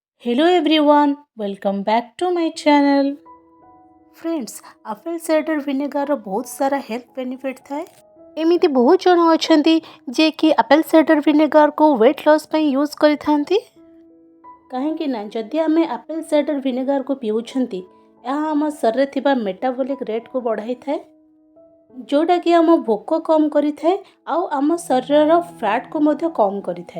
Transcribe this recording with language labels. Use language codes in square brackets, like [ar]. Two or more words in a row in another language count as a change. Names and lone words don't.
[en] Hello everyone, welcome back to my channel. [or] Friends, [en] apple cider vinegar [or] ର ବହୁତ ସାରା [en] health benefit [or] ଥାଏ। ଏମିତି ବହୁତ ଜଣ ଅଛନ୍ତି ଯେ କି [en] apple cider [or] ଭିନେଗାରକୁ [en] weight loss [or] ପାଇଁ ୟୁଜ୍ କରିଥାନ୍ତି। କାହିଁକି ନା ଯଦି ଆମେ [en] apple cider [or] ଭିନେଗାରକୁ ପିଉଛନ୍ତି ଏହା ଆମ ଶରୀରରେ ଥିବା [en] metabolic rateକୁ [or] ବଢ଼ାଇଥାଏ, ଯେଉଁଟାକି ଆମ ଭୋକ କମ୍ କରିଥାଏ ଆଉ ଆମ ଶରୀରର ଫ୍ୟାଟ୍କୁ ମଧ୍ୟ କମ୍ କରିଥାଏ।